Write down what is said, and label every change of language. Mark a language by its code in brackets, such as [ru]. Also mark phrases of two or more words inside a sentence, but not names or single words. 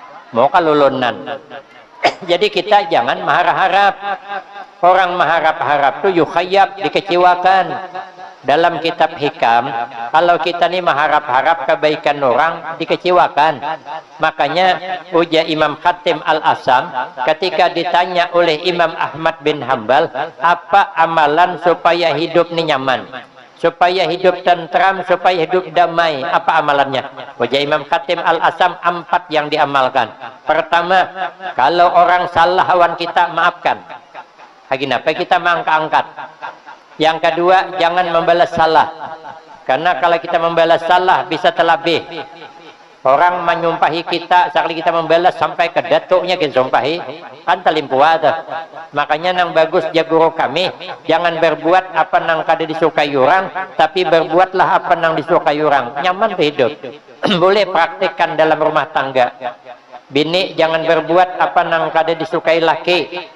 [bjn] Mau kalulunan. [id] Jadi kita jangan mengharap-harap. Orang mengharap-harap tu yukhayyab, dikecewakan. Dalam kitab hikam, kalau kita ni mengharap-harap kebaikan orang, dikecewakan. Makanya ujar Imam Khatim Al-Asam ketika ditanya oleh Imam Ahmad bin Hambal, apa amalan supaya hidup ni nyaman, supaya hidup tentram, supaya hidup damai, apa amalannya? [bjn] Ujar Imam Khatim Al-Asam 4 yang diamalkan. Pertama, kalau orang salah lawan kita, maafkan. [id] Kenapa kita mengangkat? Yang kedua, jangan membalas salah. Karena kalau kita membalas salah bisa terlebih. [bjn] Orang menyumpahi kita, sekali kita membalas sampai ke datuknya kita sumpahi, kan telimpuah tuh. Makanya nang bagus ya guru kami, jangan berbuat apa nang kada disukai orang, tapi berbuatlah apa nang disukai orang. Nyaman tuh hidup. Boleh praktikkan dalam rumah tangga. Bini jangan berbuat apa nang kada disukai laki.